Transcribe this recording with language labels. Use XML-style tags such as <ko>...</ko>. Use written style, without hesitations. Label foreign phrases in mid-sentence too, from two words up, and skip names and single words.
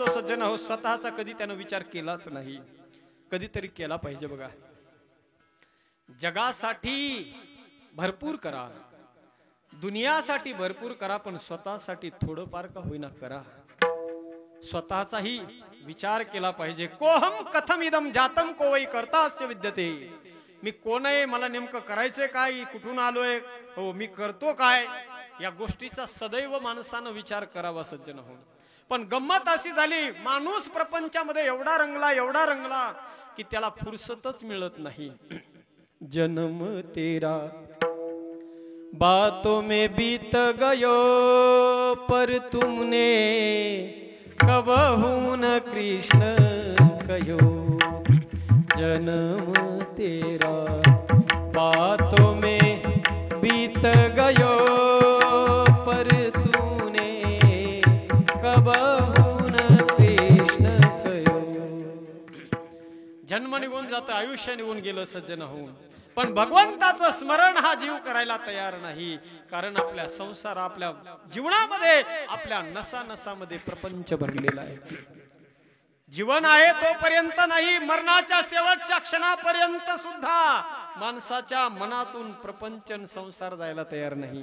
<mr>सज्जन हो, स्वतःचा कधी त्यानं विचार केलाच नाही. कधीतरी केला पाहिजे बघा. जगासाठी भरपूर करा, दुनियासाठी भरपूर करा, पण स्वतःसाठी थोडंफार का होईना करा. स्वतःचाही विचार केला पाहिजे.</mr> <sa>कोहम कथम इदम जातम को वै करता अस्य विद्यते.</sa> <mr>मी कोण आहे, मला नेमकं करायचंय काय, कुठून आलोय, हो मी करतो काय, या गोष्टीचा सदैव माणसानं विचार करावा सज्जन हो. पण गंमत अशी झाली, माणूस प्रपंचामध्ये एवढा रंगला की त्याला फुरसतच मिळत नाही.</mr> <hi>जन्म तेरा बातों में बीत गयो पर तुमने कबहू न कृष्ण कयो जन्म तेरा बातों में बीत गयो पर तूने कबहू न कृष्ण कयो.</hi> <mr>जन्म निघून जातं, आयुष्य निघून गेलं सज्जन होऊन, पण भगवंताचं स्मरण हा जीव करायला तयार नाही. कारण आपल्या संसार, आपल्या जीवनामध्ये, आपल्या नसा नसामध्ये प्रपंच भरलेला आहे. जीवन आहे तोपर्यंत नाही, मरणाच्या शेवटच्या क्षणापर्यंत सुद्धा माणसाच्या मनातून प्रपंच संसार जायला तयार नाही.</mr>